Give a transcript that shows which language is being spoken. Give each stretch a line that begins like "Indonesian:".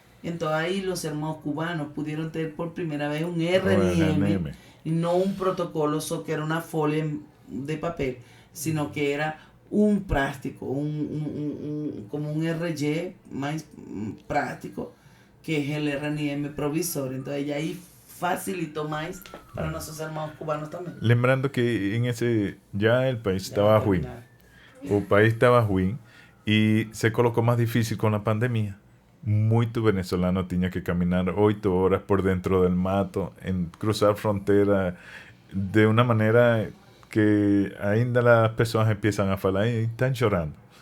Spanish: Entonces ahí los hermanos cubanos pudieron tener por primera vez un RNM y no un protocolo, so que era una folia de papel, sino que era un práctico, como un RG más práctico, que es el RNM provisorio.
Portuguese: Entonces ahí facilitou mais para nossos irmãos cubanos também. Lembrando que ya el país estaba ruim.
Spanish: O país estaba ruim y se colocó más difícil con la pandemia. Muito venezolano tenía que caminar 8 horas por dentro del mato, en cruzar frontera de una manera que ainda las personas empiezan a falar y están llorando.